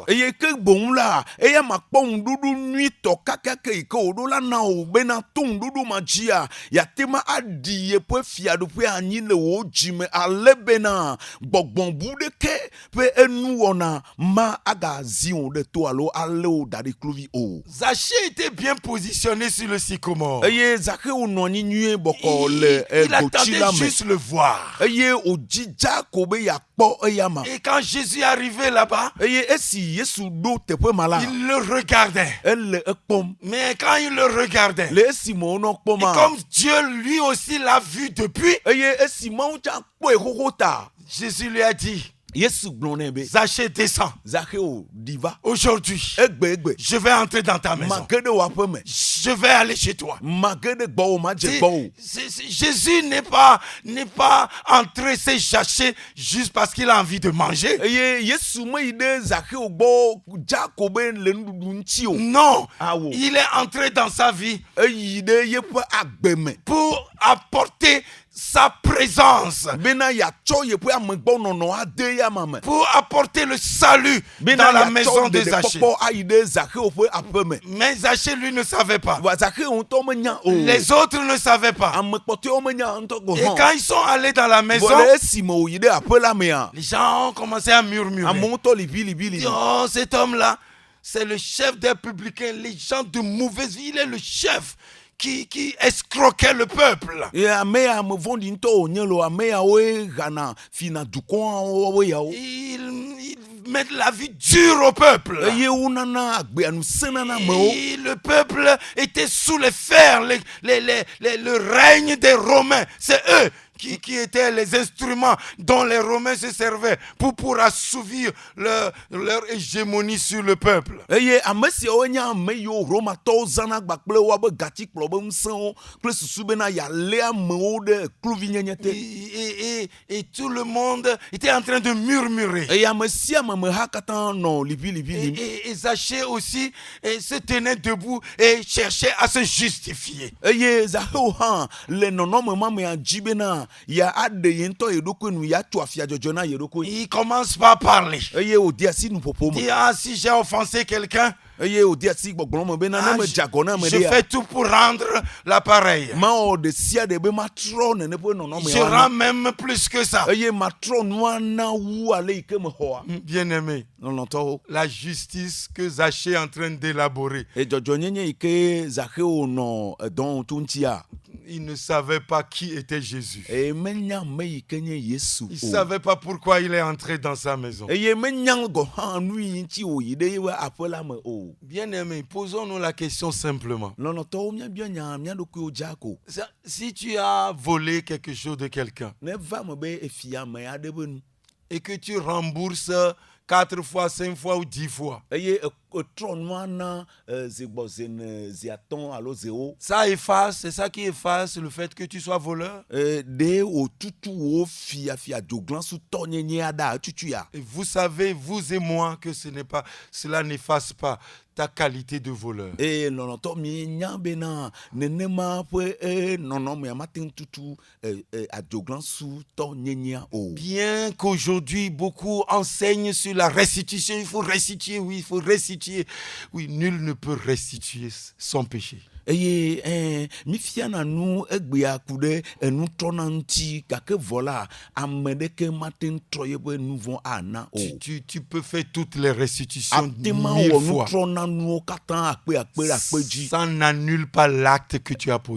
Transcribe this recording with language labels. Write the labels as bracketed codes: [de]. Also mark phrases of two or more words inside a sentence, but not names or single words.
[ee] eye ke boŋ la eya makpɔ ŋuɖuɖu nyuitɔ kakake yi ke wòɖo la na wò bena to ŋuɖuɖu ma dzia yatema aɖi yeƒe fiaɖuƒe anyi le wò dzime ale bena gbɔgbɔbu ɖeke ƒe enuwɔna ma agazi wò ɖe to alo ale wò da ɖi kluvi o. [fr] Zachée était bien positionné sur le sycomore. [ee] Eye Zachewo nɔ anyi nyuie bɔkɔ le [fr] Il [ee] goti [fr] attendait [ee] la me [fr] juste le voir. [ee] eye wòdzidza ko be yakpɔ eya ma. [fr] Et quand Jésus est arrivé là-bas, [ee] Eye esi Yesu ɖo teƒe ma la [fr] il le regardait. [ee] ele ekpɔm [fr] Mais quand il le regardait, [ee] le esime wònɔ [fr] et [ee] kpɔma [fr] comme Dieu lui aussi l'a vu depuis, [ee] eye esi Mawu tsa kpɔe xoxo ta [fr] Jésus lui a dit, [ee] Yesu gblɔ nɛ be [fr] Zachée, descends. [ee] Zachewo ɖi va [fr] Aujourd'hui, [ee] egbe [fr] je vais entrer dans ta maison. [ee] mage ɖe wò aƒe me [fr] Je vais aller chez toi. [ee] mage ɖe gbɔwò madze [fr] C'est- [ee] gbɔwò. [fr] Jésus n'est pas entré se chercher juste parce qu'il a envie de manger. [ee] Eye Yesu meyi ɖe Zachewo gbɔ dza ko be le nuɖuɖu ŋuti o. [fr] Non, [ee] Awo. [fr] il est entré dans sa vie [ee] Eyi ɖe yeƒe agbe me [fr] pour apporter sa présence, [ee] bena yatsɔ yeƒe amegbɔnɔnɔ ade ya ma me. [fr] pour apporter le salut [ee] Bena [fr] dans la maison [ee] yatsɔ [fr] de Zachée. [ee] ɖeɖekpɔkpɔ ayi ɖe Zachewo ƒe aƒe me. [fr] Mais Zachée, lui, ne savait pas. [ee] Wa Zachewo ŋutɔ menya o. [fr] Les autres ne savaient pas. [ee] Ame kpɔtɔewo menya ŋutɔ go [fr] Et [ee] hã. [fr] quand ils sont allés dans la maison, [ee] Vɔ le esime wòyi ɖe aƒe la mea [fr] les gens ont commencé à murmurer. [ee] amewo tɔ libi. [fr] Oh, cet homme-là, c'est le chef des publicains, les gens de mauvaise vie. Il est le chef qui escroquait le peuple. [ee] Ye ame ya ame vɔ̃ɖi ŋutɔ wònye lo ame yawoe ɣana fina dukɔawo yawo. [fr] Il met la vie dure au peuple. [ee] Eye wonana agbea nu sẽna amewo. [fr] Et le peuple était sous les fers, le règne des Romains. C'est eux qui étaient les instruments dont les Romains se servaient pour assouvir leur hégémonie sur le peuple. [ee] Eye ame siawo nye ame yiwo Romatɔwo zãna gba kple woabe gatikplɔ be ŋusẽwo kple susu bena yalé amewo ɖe kluvinyenye te. [fr] Et tout le monde était en train de murmurer. [ee] Eye ame sia ame me ha katã nɔ libi lim. [fr] Et Zachée aussi se tenait debout et cherchait à se justifier. [ee] Eye Zachewo hã le nɔnɔme ma mea dzi bena ya aɖe ye ŋutɔ ye ɖokui nu ya tso afia dzɔdzɔ na ye ɖokui. [fr] Il commence par parler. [ee] Eye wòdi asi nuƒoƒo [fr] Il [ee] me. [fr] dit, ah, si j'ai offensé quelqu'un, [ee] Eye wòdi asi gbɔgblɔ me bena ne me dze agɔ na ame [fr] je [ee] ɖea [fr] fais tout pour rendre l'appareil. [ee] mawɔ ɖe sia ɖe be matrɔ nene ƒe nɔnɔme [fr] Je rends même plus que ça. [ee] eye matrɔ nua na wu ale yi ke me xɔa. [fr] Bien-aimé, [ee] Lɔlɔ̃tɔwo. [fr] la justice que Zachée est en train d'élaborer, [ee] Dzɔdzɔnyenye yi ke Zachewo nɔ dɔ to ŋutia [fr] il ne savait pas qui était Jésus. [ee] menya ame yi ke nye Yesu [fr] Il ne [ee] o. [fr] savait pas pourquoi il est entré dans sa maison. [ee] Eye menya gɔ hã nu yi ŋuti wòyi ɖe yeƒe aƒe la me o. [fr] Bien-aimé, posons-nous la question simplement. [ee] Lɔlɔ̃tɔwo míabia nya mía ɖokuiwo dza ko. [fr] Si tu as volé quelque chose de quelqu'un [ee] Ne va me be efia ame aɖe be nu [fr] et que tu rembourses 4 fois, 5 fois ou 10 fois, [ee] eye etrɔ nua na zegbɔ zene ziatɔ̃ alo zewo. [fr] ça efface, c'est ça qui efface le fait que tu sois voleur. [ee] Ɖe wòtutu wò fia dzoglãsutɔ nyenyea ɖa etutu ya. [fr] Et vous savez, vous et moi, que cela n'efface pas ta qualité de voleur. [ee] Eye lɔlɔ̃tɔ mienya bena nenema ƒe nɔnɔmea mate ŋu tutu adzoglansutɔ nyenyea o. [fr] Bien qu'aujourd'hui, beaucoup enseignent sur la restitution, il faut restituer, oui, il faut restituer. Oui, nul ne peut restituer son péché. [ee] Eye mifiana nu egbea ku ɖe enutrɔna ŋuti gake vɔ la ame ɖeke mate ŋu trɔ yeƒe nu vɔ̃ ana o. [fr] Tu peux faire toutes les restitutions [ee] Atema 1000 wɔ [fr] fois. [ee] nutrɔna nuwo katã akpe dzi. [fr] Ça n'annule pas l'acte que tu as posé.